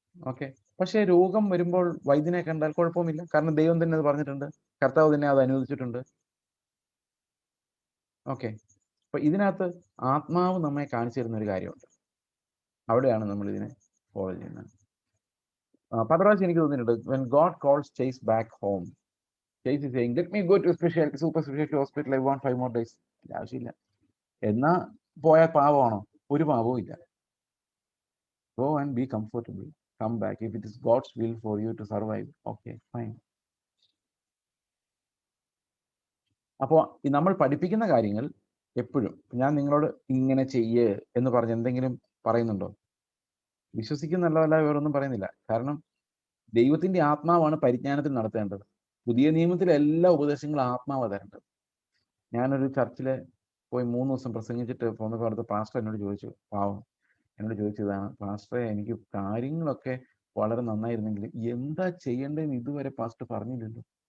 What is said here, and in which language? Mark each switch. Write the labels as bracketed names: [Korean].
[Malayalam] Okay. പക്ഷേ രോഗം വരുമ്പോൾ വൈദ്യനെ കണ്ടാൽ കുഴപ്പമില്ല. കാരണം ദൈവം തന്നെ അത് പറഞ്ഞിട്ടുണ്ട്, കർത്താവ് തന്നെ അത് അനുവദിച്ചിട്ടുണ്ട്. ഓക്കെ. അപ്പൊ ഇതിനകത്ത് ആത്മാവ് നമ്മെ കാണിച്ചു തരുന്ന ഒരു കാര്യമുണ്ട്. അവിടെയാണ് നമ്മൾ ഇതിനെ ഫോളോ ചെയ്യുന്നത്. പത്രാവശ്യം എനിക്ക് തോന്നിയിട്ടുണ്ട്, [English] when God calls Chase back home, Chase is saying, let me go to super specialty hospital, I want 5 more days. [Malayalam] ആവശ്യമില്ല. എന്നാ പോയാൽ പാവമാണോ? ഒരു പാവവും ഇല്ല. [English] Go and be comfortable, come back. If it is God's will for you to survive, okay, fine. [Malayalam] അപ്പോൾ നമ്മൾ പഠിപ്പിക്കുന്ന കാര്യങ്ങൾ എപ്പോഴും ഞാൻ നിങ്ങളോട് ഇങ്ങനെ ചെയ്യ് എന്ന് പറഞ്ഞ് എന്തെങ്കിലും പറയുന്നുണ്ടോ? വിശ്വസിക്കുന്നല്ല, വേറൊന്നും പറയുന്നില്ല. കാരണം ദൈവത്തിന്റെ ആത്മാവാണ് പരിജ്ഞാനത്തിൽ നടത്തേണ്ടത്. പുതിയ നിയമത്തിലെ എല്ലാ ഉപദേശങ്ങളും ആത്മാവ് തരേണ്ടത്. ഞാനൊരു ചർച്ചില് പോയി 3 ദിവസം പ്രസംഗിച്ചിട്ട് പോന്നപ്പോൾ അടുത്ത പാസ്റ്റർ എന്നോട് ചോദിച്ചു, പാവം എന്നോട് ചോദിച്ചതാണ്, പാസ്റ്ററെ എനിക്ക് കാര്യങ്ങളൊക്കെ വളരെ നന്നായിരുന്നെങ്കിലും എന്താ ചെയ്യേണ്ടതെന്ന് ഇതുവരെ പാസ്റ്റർ പറഞ്ഞില്ലല്ലോ.